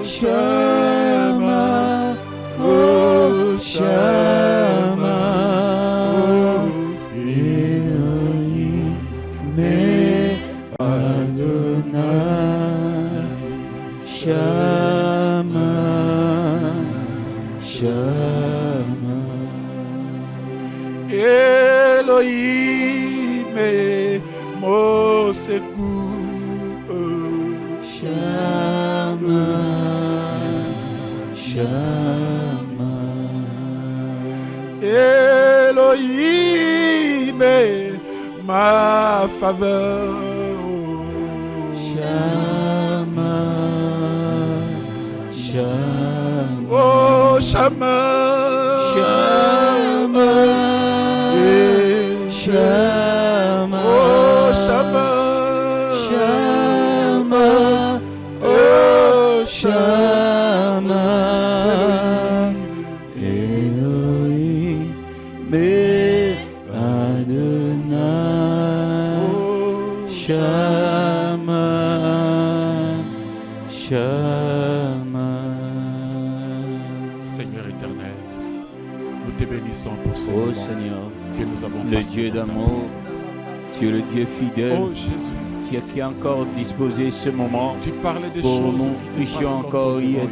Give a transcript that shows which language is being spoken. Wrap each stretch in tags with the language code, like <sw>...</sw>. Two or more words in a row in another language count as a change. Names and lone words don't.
<he>שמע, אה, שמע, אלוהים, אדוני, שמע, שמע, Elohim,</he> <fr>mon secours.</fr> <he>שמע, שמע, Elohim,</he> <fr>ma faveur.</fr> <he>שמע, שמע, אה, שמע, שמע, שמע, אה, שמע, שמע, אה, שמע, אלוהים, אדוני, שמע, שמע.</he> <fr>Seigneur éternel, nous te bénissons pour ce Oh moment Seigneur, que nous avons le passé Dieu dans ta d'amour, présence. tu es le Dieu fidèle Oh Jésus, qui a encore disposé ce moment tu parlais des pour choses nous qui puissions dépassent encore y l'entendement</fr>